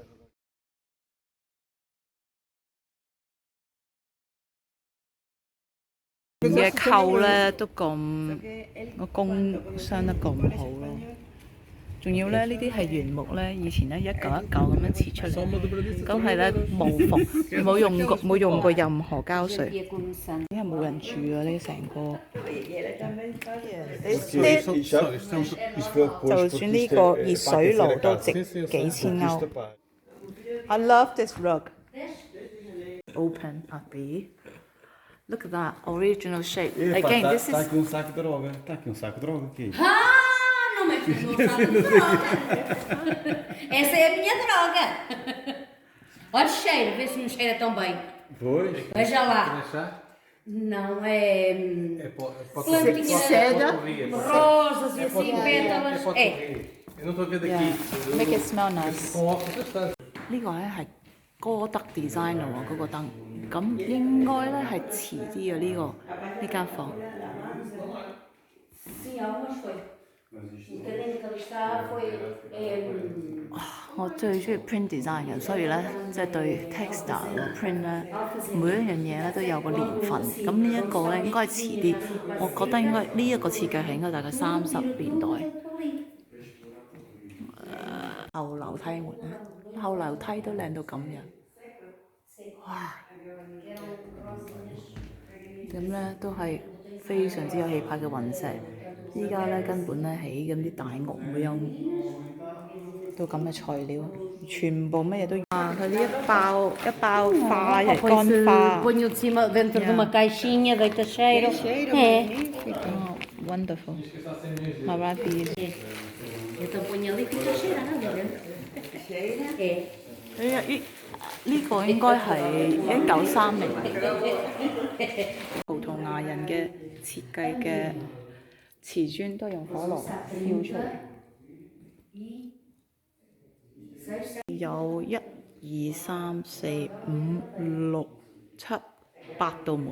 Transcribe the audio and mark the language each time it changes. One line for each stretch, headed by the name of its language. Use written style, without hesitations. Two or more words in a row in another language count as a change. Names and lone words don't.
Cantonese: 嘅扣咧都咁個工傷得咁好咯，仲要咧呢啲係原木咧，以前咧一嚿一嚿咁樣切出嚟，咁係咧無縫，冇用過任何膠水，因為冇人住啊呢成個。就算呢個熱水爐都值幾千歐。
English: I love this rug. Open up. Look at that original shape. Again, this is.
Portuguese: Está aqui um saco de droga. Está aqui um saco de droga aqui. Ah, não metes no saco de droga. Essa é a minha droga. Olha o cheiro, vê se não cheira tão bem. Pois. Veja lá. Não, é. Plantinhas seda, rosas e assim, pétalas. Eu não estou a ver daqui.
English: Make it smell nice.
Portuguese: Com óculos bastante.
Cantonese: 呢個咧係哥德 design 咯喎，嗰個燈，咁應該咧係遲啲嘅呢間房。
Portuguese: Sim, algumas foi. O caderno que ali está foi.
Cantonese: 我最中意
English: print design
Cantonese: 嘅，所以咧即係對 textile 個 print 咧，每一樣嘢咧都有個年份。咁呢一個咧應該係遲啲，我覺得應該呢一個設計係應該大概30年代。後樓梯門咧，後樓梯都靚到咁樣，哇！咁咧都係非常之有氣派嘅雲石。依家咧根本咧起咁啲大屋冇有到咁嘅材料，全部乜嘢都啊！佢呢一包花嘅乾花。
Portuguese: Ponho de cima dentro de uma caixinha, deita cheiro. É.
English: Oh, wonderful. Maravilha.
Portuguese: Então ponho ali e fica cheirado dentro. É.
Cantonese: 呢個應該係1930年葡萄牙人嘅設計嘅瓷磚，都係用火爐燒出嚟。有1、2、3、4、5、6、7、8道門。